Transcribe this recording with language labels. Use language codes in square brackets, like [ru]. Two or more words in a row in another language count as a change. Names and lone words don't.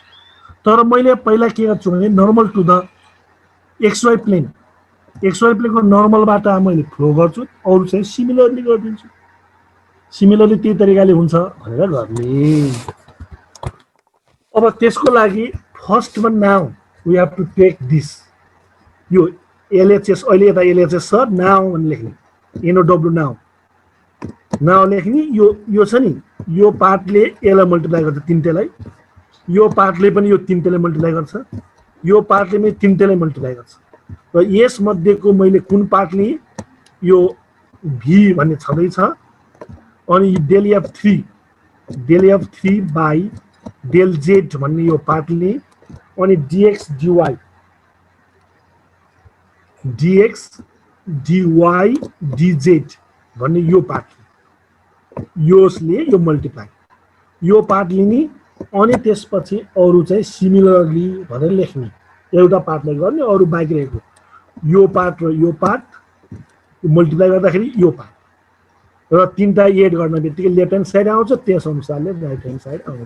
[ne] तर मैले पहिला के गर्छु भने [en] normal to the x y [ne] प्लेनको नर्मलबाट मैले फ्लो गर्छु अरु चाहिँ सिमिलरली गरिदिन्छु सिमिलरली त्यही तरिकाले हुन्छ भनेर गर्ने। अब त्यसको लागि [en] first one now we have to take this [ne] यो एलएचएस अहिले यता एलएचएस छ नाउ भने लेख्ने एनओडब्ल्यू नाउ लेख्ने यो छ नि यो पार्टले एलाई मल्टिप्लाई गर्छ तीनटेलाई यो पार्टले पनि यो तीनटेलाई मल्टिप्लाई गर्छ यो पार्टले पनि तीनटेलाई मल्टिप्लाई गर्छ र यस मध्येको मैले कुन पार्ट लिएँ यो भी भन्ने छँदैछ अनि [en] del F3 by del z [ne] भन्ने यो पार्ट लिएँ अनि dx dy dz भन्ने यो पार्ट योसले यो मल्टिप्लाई यो पार्ट लिने अनि त्यसपछि अरु चाहिँ सिमिलरली भनेर लेख्ने एउटा पार्टलाई गर्ने अरु बाँकी रहेको यो पार्ट र यो पार्ट मल्टिप्लाई गर्दाखेरि यो पार्ट र तीनटा एड गर्न बित्तिकै [en] left hand side [ne] आउँछ त्यस अनुसारले [en] right hand side [ne] आउँछ।